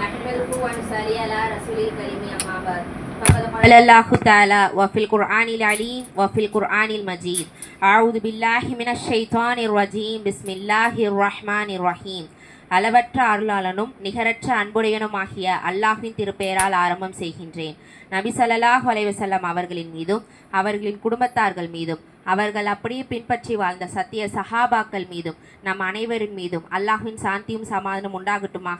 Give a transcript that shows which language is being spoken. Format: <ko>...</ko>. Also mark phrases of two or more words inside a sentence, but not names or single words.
<ar>نحمده ونصلي على رسول الكريم أما بعد فقد قال الله تعالى وفي القرآن العليم وفي القرآن المجيد أعوذ بالله من الشيطان الرجيم بسم الله الرحمن الرحيم</ar> <ta>அளவற்ற அருளாளனும் நிகரற்ற அன்புடையனுமாகிய அல்லாஹ்வின் திருப்பெயரால் ஆரம்பம் செய்கின்றேன். நபி</ta> <ar>صلى الله عليه وسلم</ar> <ta>அவர்களின் மீதும் அவர்களின் குடும்பத்தார்கள் மீதும் அவர்கள் அப்படியே பின்பற்றி வாழ்ந்த சத்திய சஹாபாக்கள் மீதும் நம் அனைவரின் மீதும் அல்லாஹ்வின் சாந்தியும் சமாதானம் உண்டாகட்டுமாக.</ta>